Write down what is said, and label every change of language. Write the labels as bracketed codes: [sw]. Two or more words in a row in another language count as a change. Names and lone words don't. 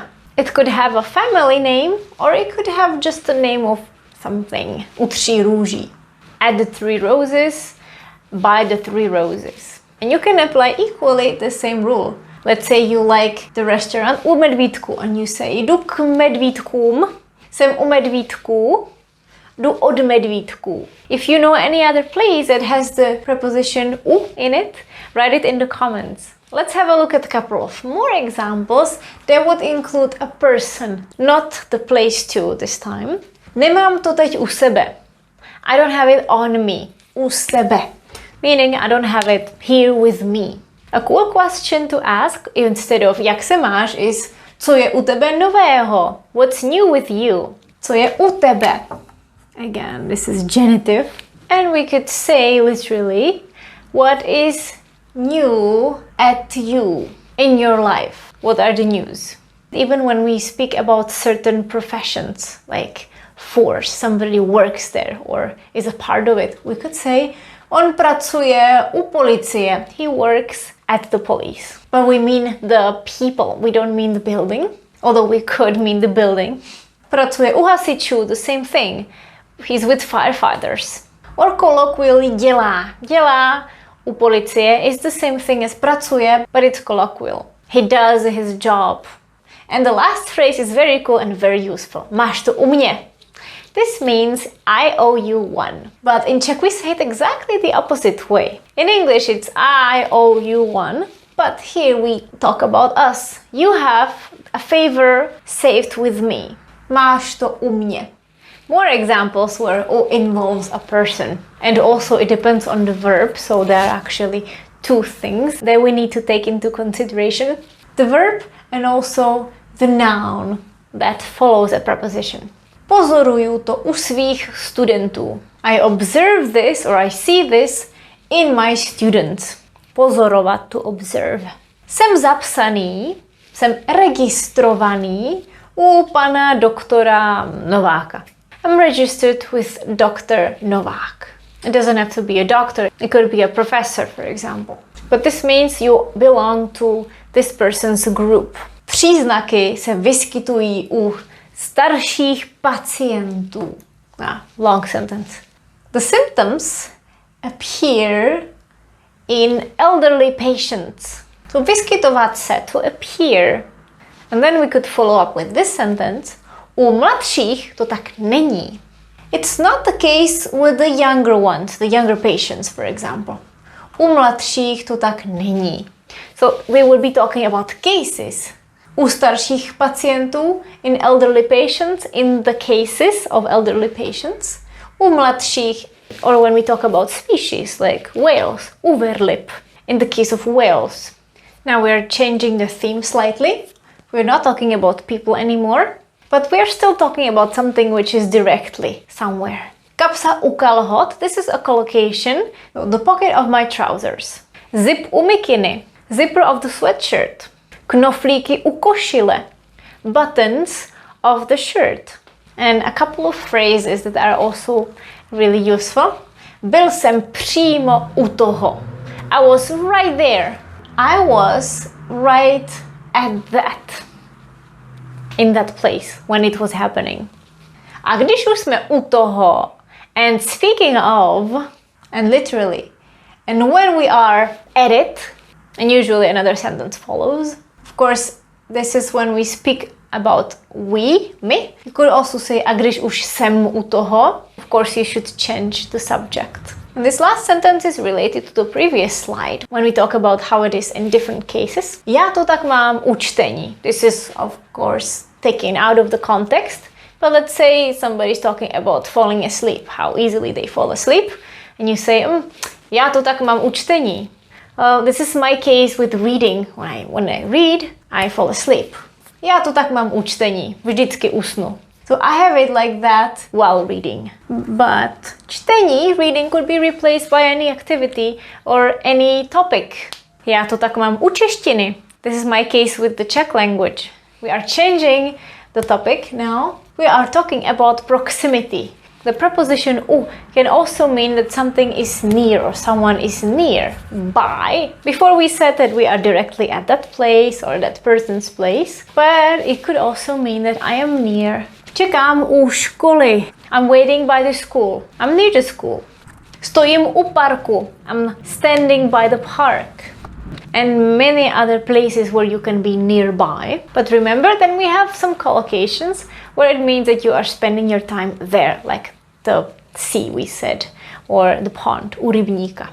[en] It could have a family name, or it could have just the name of something, [cs] u 3 růží. [en] At the 3 Roses, by the 3 Roses. And you can apply equally the same rule. Let's say you like the restaurant [cs] u Medvídků [en] and you say [cs] jdu k Medvídkům, jsem u Medvídků, jdu od Medvídků. [en] If you know any other place that has the preposition u in it, write it in the comments. Let's have a look at a couple of more examples that would include a person, not the place too this time. [cs] Nemám to teď u sebe. [en] I don't have it on me. [cs] U sebe. [en] Meaning I don't have it here with me. A cool question to ask instead of [cs] jak se máš [en] is [cs] co je u tebe nového? [en] What's new with you? [cs] Co je u tebe? [en] Again, this is genitive. And we could say literally what is new at you in your life? What are the news? Even when we speak about certain professions like force. Somebody works there or is a part of it. We could say, [cs] on pracuje u policie. [en] He works at the police. But we mean the people. We don't mean the building. Although we could mean the building. [cs] Pracuje u hasičů, [en] the same thing. He's with firefighters. Or colloquially [cs] dělá u policie [en] is the same thing as pracuje, but it's colloquial. He does his job. And the last phrase is very cool and very useful. [cs] Máš to u mě. [en] This means I owe you one. But in Czech we say it exactly the opposite way. In English it's I owe you one. But here we talk about us. You have a favor saved with me. [cs] Máš to u mě. [en] More examples where O involves a person. And also it depends on the verb, so there are actually two things that we need to take into consideration. The verb and also the noun that follows a preposition. [cs] Pozoruju to u svých studentů. [en] I observe this or I see this in my students. Pozorovat, to observe. [cs] Jsem zapsaný, jsem registrovaný u pana doktora Nováka. [en] I'm registered with Dr. Novák. It doesn't have to be a doctor, it could be a professor, for example. But this means you belong to this person's group. [cs] Příznaky se vyskytují u starších pacientů. [en] Long sentence. The symptoms appear in elderly patients. [cs] So vyskytovat se, [en] to appear. And then we could follow up with this sentence. [cs] U mladších to tak není. [en] It's not the case with the younger ones, the younger patients, for example. [cs] U mladších to tak není. [en] So we will be talking about cases. [cs] U starších pacientů, [en] in elderly patients, in the cases of elderly patients. [cs] U mladších, [en] or when we talk about species like whales, uverlip, in the case of whales. Now we are changing the theme slightly. We're not talking about people anymore, but we're still talking about something which is directly somewhere. [cs] Kapsa u kalhot, [en] this is a collocation, the pocket of my trousers. [cs] Zip u mikiny, [en] zipper of the sweatshirt. [cs] Knoflíky u košile, [en] buttons of the shirt. And a couple of phrases that are also really useful. [cs] Byl jsem přímo u toho. [en] I was right there. I was right at that. In that place when it was happening. [cs] A když už jsme u toho, [en] and speaking of, and literally, and when we are at it, and usually another sentence follows. Of course, this is when we speak about we, me. You could also say [cs] a když už jsem u toho. [en] Of course, you should change the subject. And this last sentence is related to the previous slide when we talk about how it is in different cases. [cs] Já to tak mám u čtení. [en] This is, of course, taken out of the context. But let's say somebody's talking about falling asleep, how easily they fall asleep. And you say, [cs] já to tak mám u čtení. [en] This is my case with reading. When I read, I fall asleep. Já to tak mám u čtení. Vždycky usnu. So I have it like that while reading. But čtení, reading, could be replaced by any activity or any topic. [cs] Já to tak mám u češtiny. [en] This is my case with the Czech language. We are changing the topic now. We are talking about proximity. The preposition u can also mean that something is near or someone is near by. Before we said that we are directly at that place or that person's place, but it could also mean that I am near. [cs] Čekám u školy. [en] I'm waiting by the school. I'm near the school. [cs] Stojím u parku. [en] I'm standing by the park. And many other places where you can be nearby. But remember, then we have some collocations where it means that you are spending your time there, like the sea we said, or the pond, [cs] u rybníka.